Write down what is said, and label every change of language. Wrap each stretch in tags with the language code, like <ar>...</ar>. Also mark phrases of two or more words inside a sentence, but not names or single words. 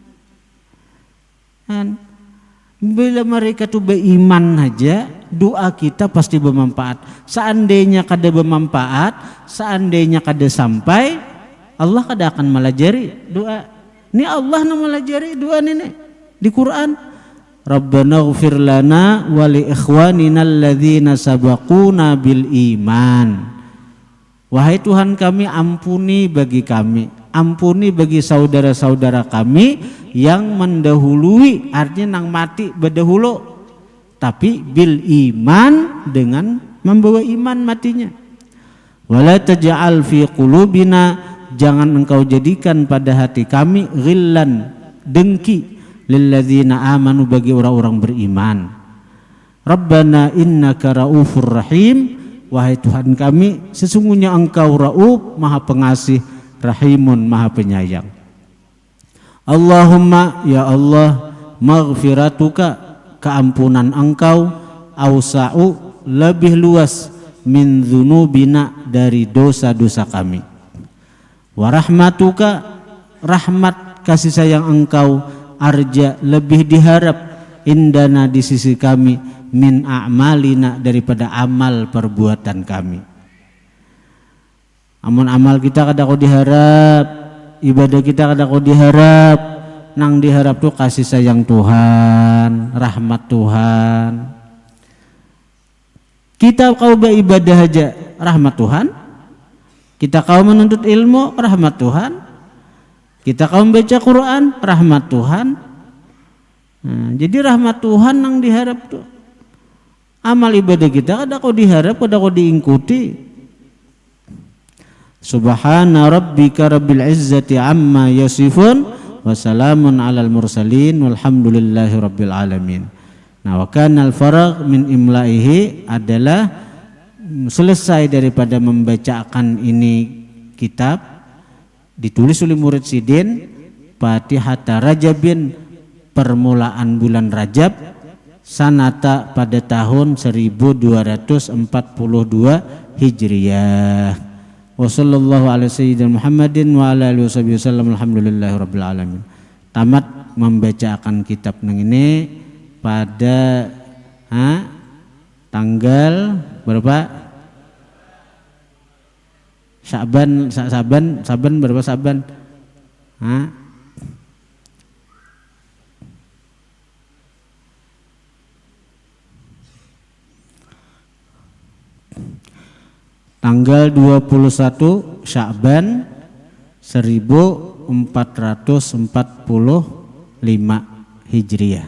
<bjn>Dan bila mereka tuh beriman aja, doa kita pasti bermanfaat. Seandainya kada bermanfaat, seandainya kada sampai, Allah kada akan melajari doa. Ini Allah yang melajari doa ini di Quran.</bjn> <ar>ربنا اغفر لنا ولإخواننا الذين سبقونا بالإيمان.</ar> <bjn>Wahai Tuhan kami, ampuni bagi kami, ampuni bagi saudara-saudara kami yang mendahului, artinya nang mati berdahulu, tapi</bjn> <ar>بالإيمان,</ar> <bjn>dengan membawa iman matinya.</bjn> <ar>ولا تجعل في قلوبنا,</ar> <bjn>jangan engkau jadikan pada hati kami, ghillan, dengki,</bjn> <ar>للذين آمنوا,</ar> <bjn>bagi orang-orang beriman.</bjn> <ar>ربنا إنك رؤوف رحيم,</ar> <bjn>wahai Tuhan kami, sesungguhnya engkau rauf, maha pengasih, rahimun, maha penyayang. Allahumma, ya Allah, maghfiratuka, keampunan engkau, awsa'u, lebih luas, min dzunubina, dari dosa-dosa kami. Warahmatuka, rahmat kasih sayang engkau, arja, lebih diharap, indana, di sisi kami,</bjn> <ar>من أعمالنا,</ar> <bjn>daripada amal perbuatan kami. Amun amal kita kada kau diharap, ibadah kita kada kau diharap, nang diharap tuh kasih sayang Tuhan, rahmat Tuhan. Kita kau beribadah aja, rahmat Tuhan. Kita kau menuntut ilmu, rahmat Tuhan. Kita kau membaca Quran, rahmat Tuhan. Jadi rahmat Tuhan yang diharap tuh. Amal ibadah kita kada kau diharap, kada kau diingkuti.</bjn> <ar>سبحان ربك رب العزة عما يصفون وسلام على المرسلين والحمد لله رب العالمين.</ar> <bjn>Nah,</bjn> <ar>وكان الفراغ من إملائه,</ar> <bjn>adalah selesai daripada membacakan ini kitab, ditulis oleh murid Sidin,</bjn> <ar>فاتحة رجب,</ar> <bjn>permulaan bulan Rajab, sanata, pada tahun 1242 Hijriyah.</bjn> <ar>وصلى الله على سيدنا محمد وعلى آله وسلم الحمد لله رب العالمين.</ar> <bjn>Tamat membacakan kitab nang ini pada tanggal berapa? Saban berapa Saban? Tanggal 21 Sya'ban 1445 Hijriah.</bjn>